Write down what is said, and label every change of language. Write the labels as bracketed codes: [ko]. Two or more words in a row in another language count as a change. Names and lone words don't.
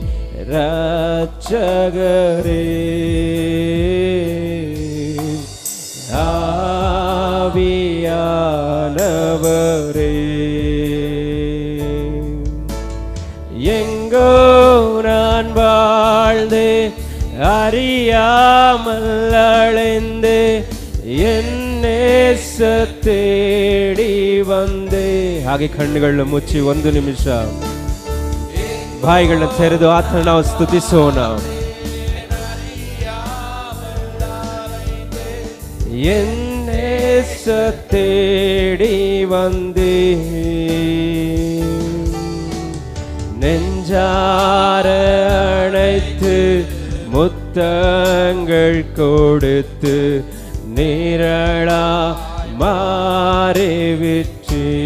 [ta] இரட்சகரே, ஆவியானவரே, எங்கோ நான் வாழ்ந்து அறியாமல் அழைந்து என் நேச தேடி வந்தே. [kn] ಹಾಗೆ ಕಣ್ಣುಗಳನ್ನು ಮುಚ್ಚಿ ಒಂದು ನಿಮಿಷ ಬಾಯಿಗಳನ್ನ ತೆರೆದು ಆತನ ನಾವು ಸ್ತುತಿಸೋಣ. [ta] என்னேச தேடி வந்தே, நெஞ்சார அணைத்து முத்தங்கள் கொடுத்து நிரளா மாறிவிற்றே.